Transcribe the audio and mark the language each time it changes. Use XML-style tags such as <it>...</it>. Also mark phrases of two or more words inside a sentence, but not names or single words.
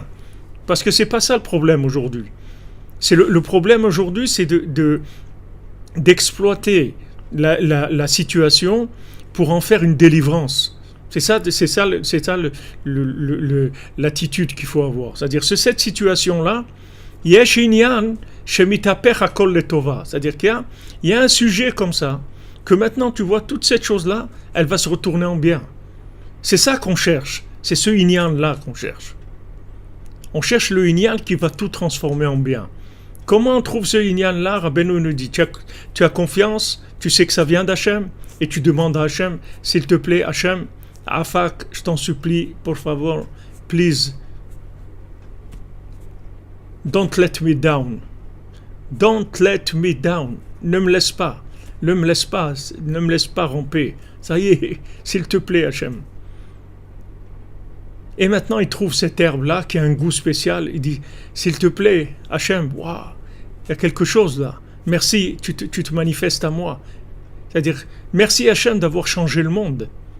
<fr>Parce que c'est pas ça le problème aujourd'hui. C'est le problème aujourd'hui, c'est d'exploiter la situation pour en faire une délivrance. C'est ça l'attitude qu'il faut avoir. C'est-à-dire cette situation-là,</fr> <he>יש עניין שמתהפך הכל לטובה.</he> <fr>C'est-à-dire qu'il y a un sujet comme ça que maintenant tu vois toute cette chose-là, elle va se retourner en bien. C'est ça qu'on cherche. C'est ce inyan-là qu'on cherche. On cherche le inyan qui va tout transformer en bien. Comment on trouve ce inyan-là? Rabbeinu nous dit, tu as confiance, tu sais que ça vient d'Hachem, et tu demandes à Hachem, s'il te plaît, Hachem, Afak, je t'en supplie,</fr> <es>por favor,</es> <en>please, don't let me down. Don't let me down.</en> <fr>Ne me laisse pas. Ne me laisse pas ramper. Ça y est, s'il te plaît, Hachem. Et maintenant, il trouve cette herbe-là qui a un goût spécial. Il dit, s'il te plaît, Hachem, waouh, il y a quelque chose là. Merci, tu te manifestes à moi. C'est-à-dire, merci Hachem d'avoir changé le monde.</fr>